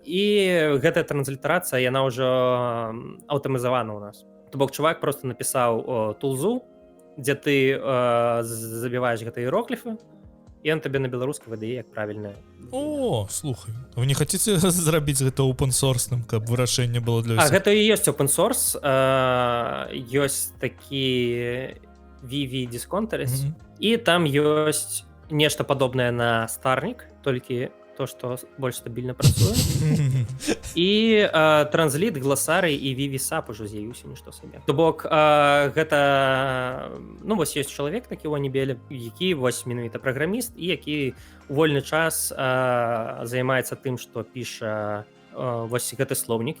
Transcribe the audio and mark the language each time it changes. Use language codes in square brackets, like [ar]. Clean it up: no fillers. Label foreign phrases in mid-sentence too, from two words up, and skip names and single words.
[be] І гэтая транслітарацыя, яна ўжо аўтаматызавана ў нас. То бок чувак просто напісаў тулзу, дзе ты забіваеш гэтыя іерогліфы, і ён табе на беларускай выдае як правільна. О, слухай, вы не хацеце зрабіць гэта open-source-ным, каб вырашэнне было для ўсіх? А гэта і ёсць open-source. Ёсць такі Vivi Disconteries, і там ёсць нешта падобнае на Старнік, толькі то, што больш стабільна працуе. І трансліт, гласарый і Vivi-SAP ужо з'явіўся нішто сабе. То бок гэта вось ёсць чалавек такі ў Анібеле, які вось менавіта праграміст і які у вольны час займаецца тым, што піша вось гэты слоўнік.